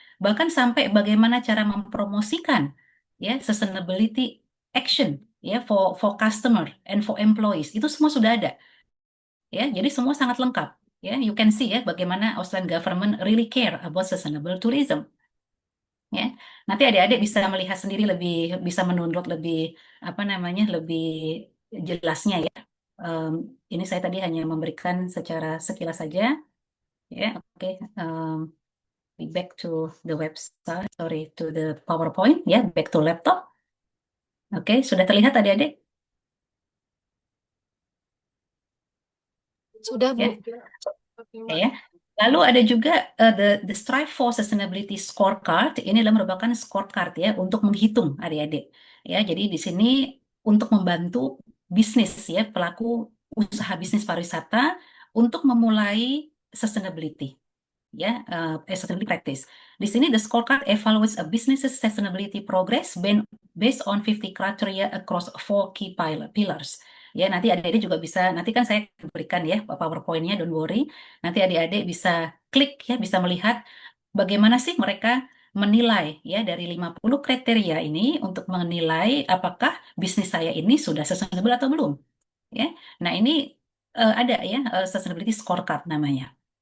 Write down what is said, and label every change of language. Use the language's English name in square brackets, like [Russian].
[Indonesian] Bahkan sampai bagaimana cara mempromosikan ya sustainability action ya [English] for customer and for employees. [Indonesian] Itu semua sudah ada. Ya, jadi semua sangat lengkap. [English] Ya, you can see ya [Indonesian] bagaimana [English] Australian government really care about sustainable tourism. [Indonesian] Ya, nanti adik-adik bisa melihat sendiri lebih, bisa mendownload lebih apa namanya lebih jelasnya ya. Ini saya tadi hanya memberikan secara sekilas saja. Ya, oke. [English] We back to the website, sorry, to the PowerPoint. Ya, back to laptop. [Indonesian] Oke, sudah terlihat adik-adik? Sudah, Bu. Ya. Lalu ada juga the Strive for Sustainability Scorecard. Ini adalah merupakan scorecard ya untuk menghitung adik-adik. Ya, jadi di sini untuk membantu bisnis ya pelaku usaha bisnis pariwisata untuk memulai sustainability ya sustainability practice. Di sini [English] the scorecard evaluates a business's sustainability progress based on 50 criteria across 4 key pillars. [Indonesian] Ya, nanti adik-adik juga bisa, nanti kan saya berikan ya PowerPoint-nya, [English] don't worry. [Indonesian] Nanti adik-adik bisa klik ya, bisa melihat bagaimana sih mereka menilai ya dari 50 kriteria ini untuk menilai apakah bisnis saya ini sudah sustainable atau belum. Ya. Nah, ini ada ya sustainability scorecard namanya.